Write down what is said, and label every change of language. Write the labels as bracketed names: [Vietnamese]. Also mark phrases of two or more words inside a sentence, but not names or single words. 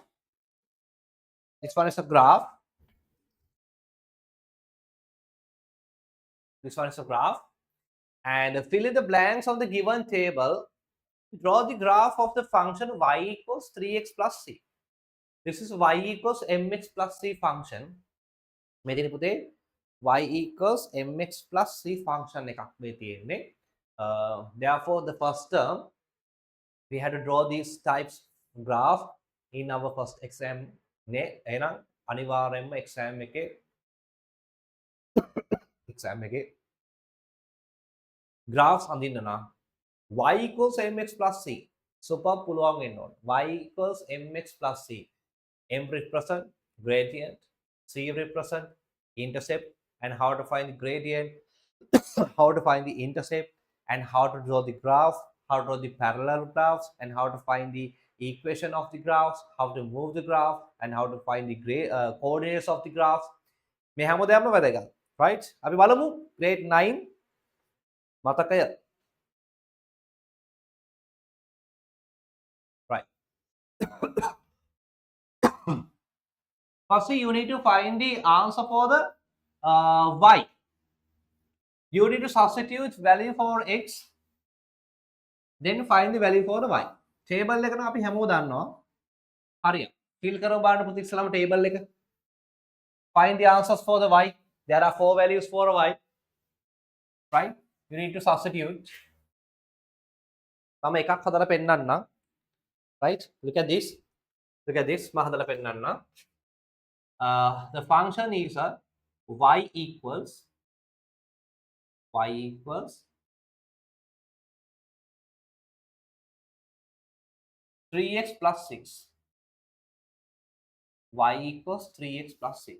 [English] This one is a graph. This one is a graph. And fill in the blanks on the given table. Draw the graph of the function y equals 3x plus c. This is y equals mx plus c function. [Sinhala] මෙතන පුතේ [English] y equals mx plus c function [Sinhala] එකක් මේ තියෙන්නේ. [English] Therefore, the first term we had to draw these types graph in our first exam නේ. [Sinhala] එහෙනම් අනිවාර්යයෙන්ම exam එකේ graphs අඳින්න නම් [English] y equals mx plus c. [Sinhala] Super පුළුවන් වෙන්න ඕන. [English] Y equals mx plus c. M represent gradient, c represent intercept, and how to find the gradient, how to find the intercept, and how to draw the graph, how to draw the parallel graphs, and how to find the equation of the graphs, how to move the graph, and how to find the coordinates of the graphs. [Sinhala] මේ හැමෝදයක්ම වැදගත්. Right? අපි බලමු grade 9 මතකය. [English] Right. Firstly, you need to find the answer for the y. You need to substitute value for x, then find the value for the y. [Sinhala] Table එක නම් අපි හැමෝම දන්නවා. හරියට. fill කරව බලන්න පුතේ ඉස්සලම table එක. [English] Find the answers for the y. There are 4 values for a y. Right? You need to substitute. [Sinhala] මම එකක් හදලා පෙන්නන්නම්. [English] Right? Look at this. Look at this. [Sinhala] මම හදලා පෙන්නන්නම්. [English] The function is y equals 3x plus 6. Y equals 3x plus 6.